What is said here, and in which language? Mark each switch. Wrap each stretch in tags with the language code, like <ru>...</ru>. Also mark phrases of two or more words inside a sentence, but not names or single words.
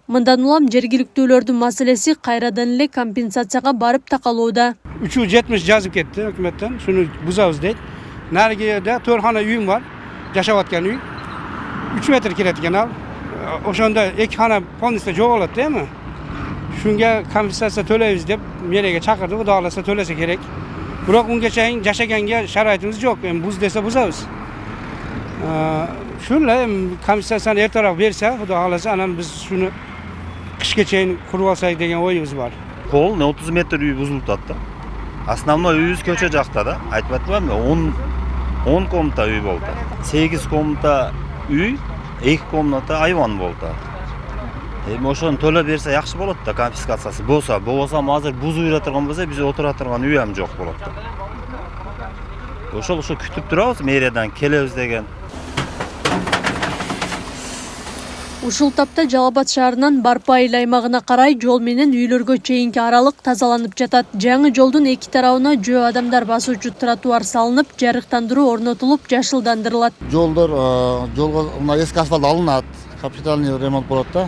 <ky>Мындан улам жергиликтүүлөрдүн маселеси кайрадан эле компенсацияга барып такалууда. 370 жазып кетти өкмөттөн. Шуну бузабыз дейт. Наригиде 4 хана үйүм бар. Жашап аткан үй. 3 метр келет экен ал. Ошондо 2 хана полностью жоголот дейми?</ky> <uz>Şunga kompensasiya to'laymiz deb meriyaga chaqirdi, xudo xolasa to'lasa kerak. Biroq unga chayin yashaganga sharoitimiz yo'q. Endi buz desa buzamiz. Shunday kompensasiyani ertaroq bersa, xudo xolasa anan biz shuni qishga chayin qurib olsak degan o'yimiz bor. Pol 30 metr uy buzilib turibdi. Основной uyimiz ko'cha joqda da. Aytib o'tmaymmi? 10 komnata uy bo'ldi. 8 komnata uy, 2 komnata ayvon bo'ldi. Oşon to'lab bersa yaxshi bo'ladi-da, konfiskatsiyasi bo'lsa, hozir buzib yuratirgan bo'lsa, biz o'tira turgan uy ham yo'q bo'ladi. O'sha kutib turamiz, meriyadan kelamiz degan.</uz> <ky>Ушул тапта Жалал Абад шаарынан Барпайыл аймагына карай жол менен үйлөргө чейинки аралык тазаланып жатат. Жаңы жолдун эки тарабына жөө адамдар басуучу тротуар салынып, жарыктандыруу орнотулуп, жашылдандырылат. Жолго мына эски асфальт алынат, капитальный ремонт болот да.</ky>